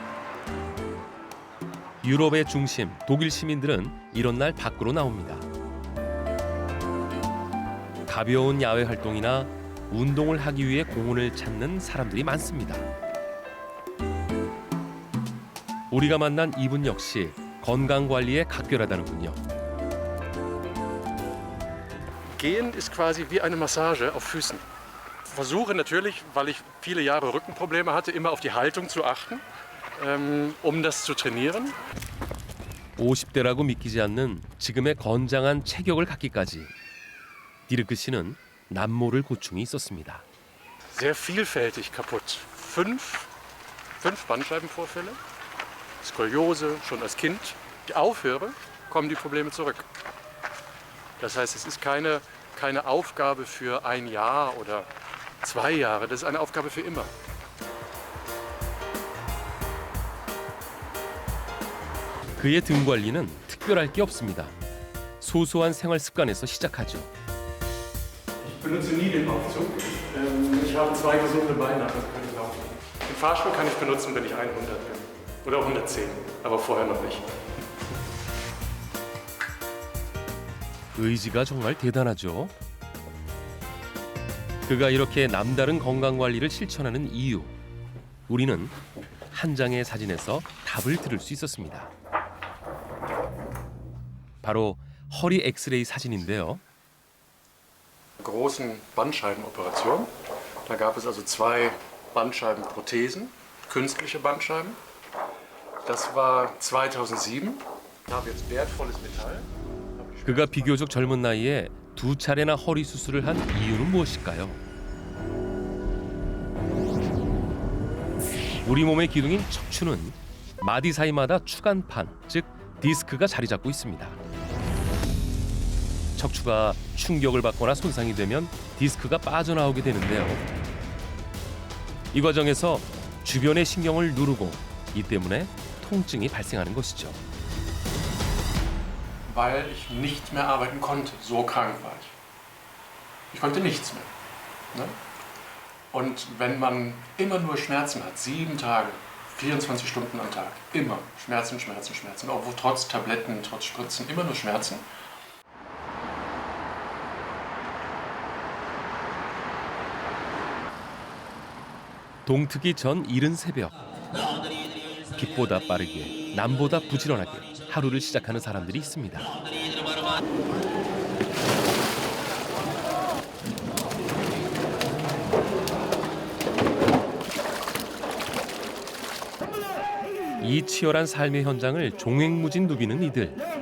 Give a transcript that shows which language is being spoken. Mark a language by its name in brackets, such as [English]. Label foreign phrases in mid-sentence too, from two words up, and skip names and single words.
[Korean] 유럽의 중심, 독일 시민들은 이런 날 밖으로 나옵니다. 가벼운 야외 활동이나 운동을 하기 위해 공원을 찾는 사람들이 많습니다. 우리가 만난 이분 역시 건강 관리에 각별하다는군요. [German] Gehen ist quasi wie eine Massage auf Füßen. Ich versuche natürlich, weil ich viele Jahre Rückenprobleme hatte, immer auf die Haltung zu achten, um das zu trainieren. [Korean] 50대라고 믿기지 않는 지금의 건장한 체격을 갖기까지 디르크 씨는 남모를 고충이 있었습니다. [German] Sehr vielfältig kaputt. Fünf Bandscheibenvorfälle, Skoliose schon als Kind. Ich aufhöre, kommen die Probleme zurück. Das heißt, es ist keine Aufgabe für ein Jahr oder 2 Jahre, das ist eine Aufgabe für immer. [Korean] 그의 등 관리는 특별할 게 없습니다. 소소한 생활 습관에서 시작하죠. [German] Ich benutze nie den Aufzug. Ich habe 2 gesunde Beine, also kann ich laufen. Den Fahrstuhl kann ich benutzen, wenn ich 100 bin. Oder 110, aber vorher noch nicht. [Korean] 의지가 정말 대단하죠. 그가 이렇게 남다른 건강 관리를 실천하는 이유, 우리는 한 장의 사진에서 답을 들을 수 있었습니다. 바로 허리 엑스레이 사진인데요. [German] Großen Bandscheibenoperation. Da gab es also 2 Bandscheibenprothesen, künstliche Bandscheiben. Das war 2007. Da habe ich jetzt wertvolles Metall. [Korean] 그가 비교적 젊은 나이에 2차례나 허리 수술을 한 이유는 무엇일까요? 우리 몸의 기둥인 척추는 마디 사이마다 추간판, 즉 디스크가 자리 잡고 있습니다. 척추가 충격을 받거나 손상이 되면 디스크가 빠져나오게 되는데요. 이 과정에서 주변의 신경을 누르고 이 때문에 통증이 발생하는 것이죠. [German] Weil ich nicht mehr arbeiten konnte. So krank war ich. Ich konnte nichts mehr. Ne? Und wenn man immer nur Schmerzen hat, 7 Tage, 24 Stunden am Tag, immer Schmerzen, Schmerzen, Schmerzen, obwohl trotz Tabletten, trotz Spritzen, immer nur Schmerzen. [Korean] 동트기 전 이른 새벽, 빛보다 빠르게, 남보다 부지런하게 하루를 시작하는 사람들이 있습니다. 이 치열한 삶의 현장을 종횡무진 누비는 이들.